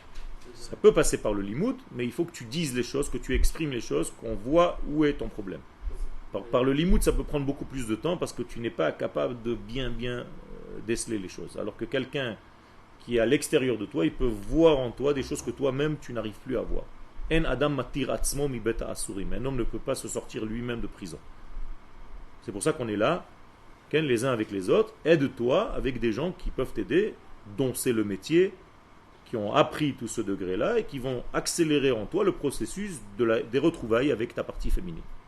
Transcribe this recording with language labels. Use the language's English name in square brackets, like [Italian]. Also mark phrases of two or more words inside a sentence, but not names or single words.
[French] Ça peut passer par le limoud, mais il faut que tu dises les choses, que tu exprimes les choses, qu'on voit où est ton problème. Par le limoud, ça peut prendre beaucoup plus de temps parce que tu n'es pas capable de bien déceler les choses. Alors que quelqu'un qui est à l'extérieur de toi, il peut voir en toi des choses que toi-même tu n'arrives plus à voir. [Hebrew] אין אדם מתיר עצמו מבית האסורים. [French] Un homme ne peut pas se sortir lui-même de prison. C'est pour ça qu'on est là, les uns avec les autres. Aide-toi avec des gens qui peuvent t'aider, dont c'est le métier, qui ont appris tout ce degré-là et qui vont accélérer en toi le processus des retrouvailles avec ta partie féminine.